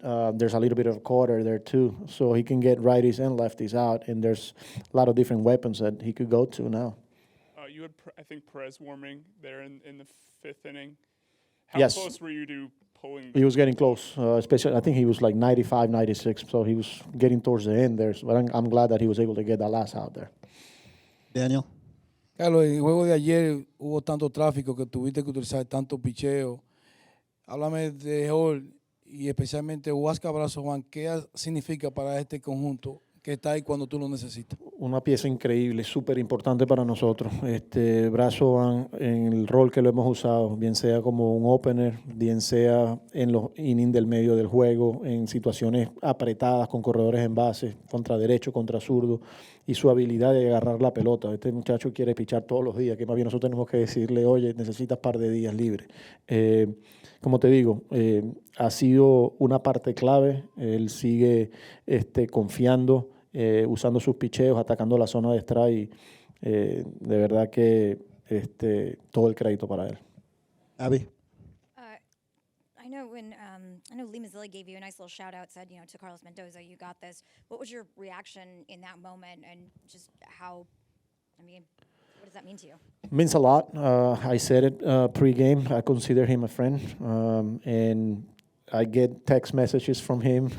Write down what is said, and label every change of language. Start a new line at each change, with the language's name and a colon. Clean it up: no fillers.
English: There's a little bit of a quarter there too, so he can get righties and lefties out, and there's a lot of different weapons that he could go to now. You had, I think, Perez warming there in the fifth inning. Yes. How close were you to pulling? He was getting close, especially I think he was like 95, 96, so he was getting towards the end there. But I'm glad that he was able to get that last out there. Daniel?
Spanish: Carlos, en el juego de ayer hubo tanto tráfico que tuviste que utilizar tanto picheo. Háblame de Hall y especialmente Huáscar Abrazo Juan. ¿Qué significa para este conjunto que está ahí cuando tú lo necesitas. Una pieza increíble, súper importante para nosotros. Brazo en el rol que lo hemos usado, bien sea como un opener, bien sea en los innings del medio del juego, en situaciones apretadas con corredores en base, contra derecho, contra zurdo, y su habilidad de agarrar la pelota. Este muchacho quiere pichar todos los días, que más bien nosotros tenemos que decirle, oye, necesitas par de días libres. Como te digo, ha sido una parte clave. Él sigue confiando, usando sus picheos, atacando la zona de strike. De verdad que todo el crédito para él.
English: Abby? I know I know Lee Mazzilli gave you a nice little shout out, said, to Carlos Mendoza, you got this. What was your reaction in that moment, and just what does that mean to you? Means a lot. I said it pre-game. I consider him a friend, and I get text messages from him.